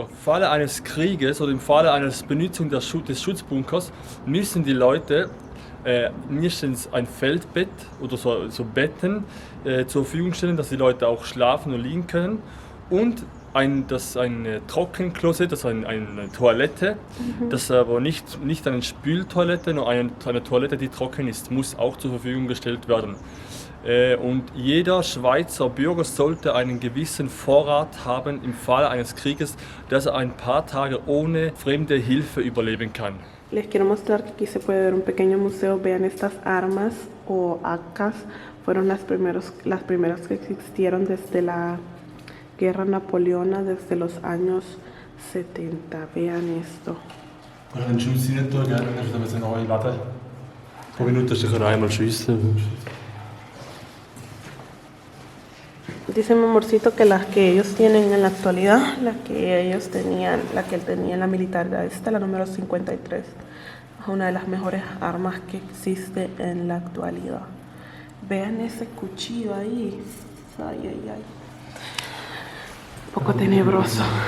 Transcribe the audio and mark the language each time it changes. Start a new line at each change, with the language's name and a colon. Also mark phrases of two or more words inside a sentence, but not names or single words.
German: Im Falle eines Krieges oder im Falle einer Benutzung des Schutzbunkers müssen die Leute mindestens ein Feldbett oder so Betten zur Verfügung stellen, dass die Leute auch schlafen und liegen können, und ein Trockenklosett, das ist eine Toilette, das aber nicht eine Spültoilette, nur eine Toilette, die trocken ist, muss auch zur Verfügung gestellt werden. Und jeder Schweizer Bürger sollte einen gewissen Vorrat haben im Falle eines Krieges, dass er ein paar Tage ohne fremde Hilfe überleben kann.
Spanish: Les quiero mostrar que aquí se puede ver un pequeño museo. Vean, estas armas o AKs fueron las primeras que existieron guerra napoleona desde los años 70. Vean esto.
German: Kannst du den Schuss rein tun, gell? Dann müssen wir neu laden. Pro Minute kannst du einmal schiessen.
Spanish: Dice mi amorcito que las que ellos tienen en la actualidad, la que él tenía en la militar, esta la número 53, es una de las mejores armas que existe en la actualidad. Vean ese cuchillo ahí, ay, ay, ay, un poco tenebroso.